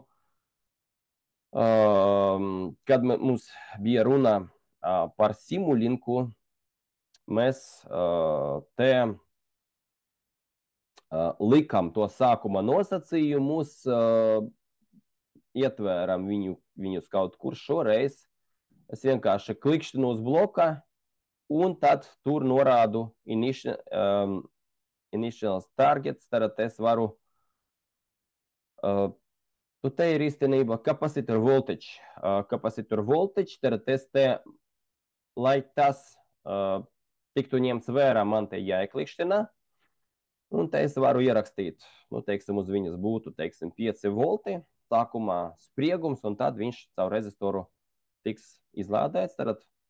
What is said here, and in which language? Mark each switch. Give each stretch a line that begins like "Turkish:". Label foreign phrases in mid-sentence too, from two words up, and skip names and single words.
Latvian: kad mums bija runa par simulinku, mēs te likam to sākuma nosacījumus, ietvēram viņus kaut kur. Šoreiz es vienkārši klikšķinu uz bloka, un tad tur norādu
English: initial targets,
Latvian: tad es varu, te ir īstenībā
English: capacitor voltage. Capacitor voltage,
Latvian: tad es te, lai tas tiktu ņemts vērā, man te jāieklikšķina, un te es varu ierakstīt, teiksim, uz viņas būtu, teiksim, 5 volti, sākumā spriegums, un tad viņš caur rezistoru tiks izlādēts, tad,